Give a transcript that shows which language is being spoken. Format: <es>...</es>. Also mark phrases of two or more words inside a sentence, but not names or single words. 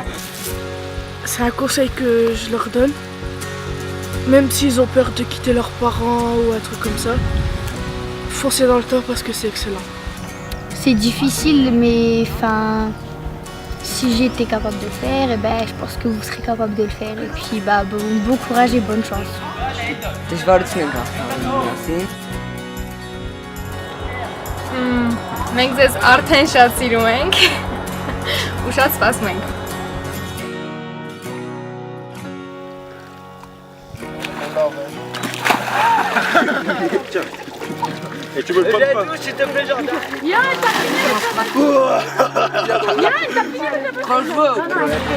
<fr>C'est un conseil que je leur donne. Même s'ils ont peur de quitter leurs parents ou un truc comme ça, foncez dans le temps parce que c'est excellent. C'est difficile, mais enfin, si j'étais capable de le faire, eh ben, je pense que vous serez capable de le faire. Et puis bah, bon courage et bonne chance.</fr> <de>Ich war jetzt nicht</de> <hy>Մենք ձեզ արդեն շատ սիրում ենք ու շատ սպասում ենք։</hy> <fr>Et tu veux le prendre pas? S'il te plaît, Jordan. Viens, t'as fini le travail.</fr>